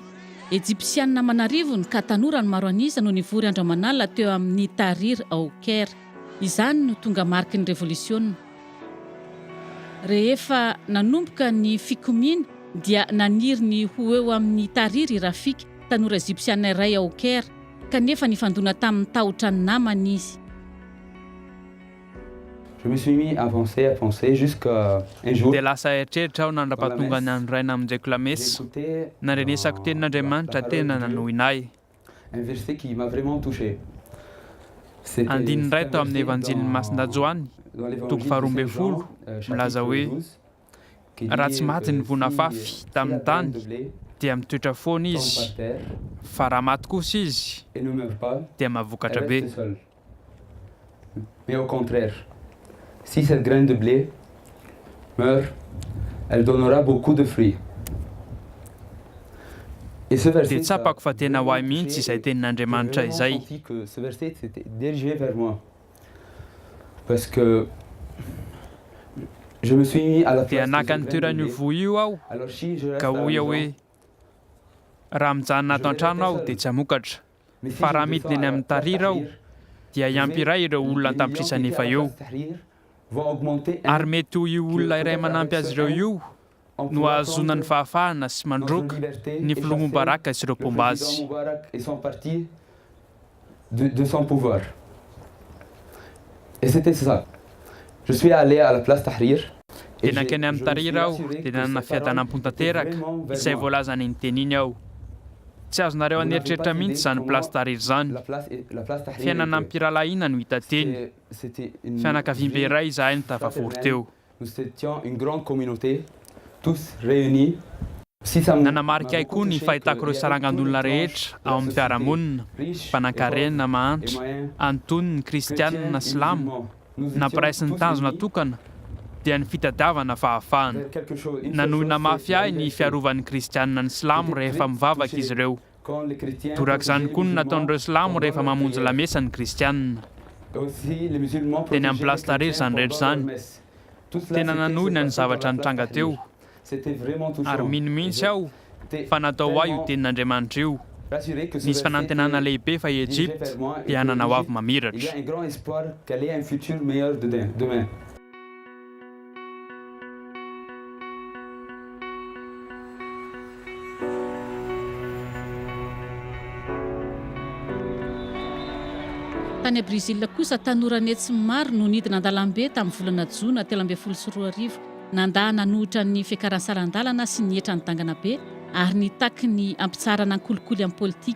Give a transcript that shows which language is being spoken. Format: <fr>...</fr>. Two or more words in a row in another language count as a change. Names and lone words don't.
<mg>Ejipsianina manarivony ka tanora ny maro anisa no nivory andro aman'alina teo amin'ny Tahrir ao Caire. Izany no tonga mariky ny revolisiona. Rehefa nanomboka ny fikomina dia naniry ny ho eo amin'ny Tahrir i Rafika, tanora Ejipsiana iray ao Caire, kanefa nifandona tamin'ny tahotra ny namany izy.</mg> <fr>Je me suis mis à penser jusqu'à un jour.</fr> <mg>Dia lasa eritreritra aho nandra-pahatonga ny andro iray namonjeko lamesa. Narenesako tenin'Andriamanitra tena nanohinay.</mg> <fr>Un verset qui m'a vraiment touché.</fr> <mg>Andininy iray tao amin'ny evanjilin'ny Masindajoany, toko 12, milaza hoe raha tsy maty ny vonafafy tamin'ny tany dia mitoetra foana izy, fa raha maty kosa izy dia mahavokatra be.</mg> <fr>Mais au contraire, si cette graine de blé meurt, elle donnera beaucoup de fruits. Et ce verset,</fr> <mg>Dia tsapako fa tena ho ahy mihitsy izay tenin'Andriamanitra izay.</mg> <fr>que ce verset s'était dirigé vers moi. Parce que je me suis mis à la</fr> <mg>Dia</mg> <fr>place</fr> <mg>naka</mg> <fr>de</fr> <mg>ny</mg> <fr>cette graine de</fr> <mg>toeran'io</mg> <fr>blé.</fr> <mg>voa io aho</mg> <fr>Alors si je reste</fr> <mg>ka</mg> <fr>à la</fr> <mg>hoy aho</mg> <fr>maison,</fr> <mg>hoe raha mijanona ato an-trano aho dia tsy hamokatra.</mg> <fr>mais si</fr> <mg>Fa</mg> <fr>je</fr> <mg>raha</mg> <fr>me</fr> <mg>midina</mg> <fr>sens</fr> <mg>eny</mg> <fr>à la</fr> <mg>amin'ny</mg> <fr>place</fr> <mg>Tahrir aho</mg> <fr>Tahrir,</fr> <mg>dia iampiray ireo olona an-tapitrisana efa eo.</mg> <fr>vont augmenter</fr> <mg>Ary mety ho io olona iray manampy azy ireo io no ahazona ny fahafahana sy mandroaka ny filoha Mobaraka sy ireo pomba azy.</mg> <fr>et sont partis de son pouvoir. Et c'était ça. Je suis allé à la place Tahrir.</fr> <mg>Dia nankeny amin'ny Tahrir aho dia nanana fiadanam-pontanteraka izay voalazany ny teny iny aho. Tsy azonareo aneritreritra mihitsy izany place Tahrir izany. Fiainana ampiralahiana no hita teny. Fianakaviam-be iray izahay no tafavory teo.</mg> <fr>Nous étions une grande communauté, tous réunis.</fr> <mg>Nanamarika ahy koa ny fahitako ireo sarangandolona rehetra ao amin'ny fiarahamonina, mpanankarena mahantra, antonony, kristianina, silamo, nampiraisy ny tanjona tokana dia ny fitadiavana fahafahana. Nanohina mafy ahy ny fiarovan'ny kristianina ny silamo rehefa mivavaka izy ireo. Torak'izany koa no nataon'ireo silamo rehefa mamonjy lamesa ny kristianina. Teny amin'ny place Tahrir izany rehetra izany. Tena nanohina ny zavatra nitranga teo. Ary mino-mihitsy aho fa natao ahy io tenin'Andriamanitra io. Nisy fanantenana lehibe fa i Ejipta dia hanana ho avy mamiratra.</mg> <fr>Il y a un grand espoir qu'elle ait un futur meilleur demain.</fr> <mg>Tany Brésil kosa tanora netsy maro no nidina an-dalambe tamin'ny volana Jona 2024 nandà nanohitra ny fiakaran-sarandalana sy ny hetra ny dangana be ary nitaky ny ampitsarana ny kolikoly amin'ny politika.</mg>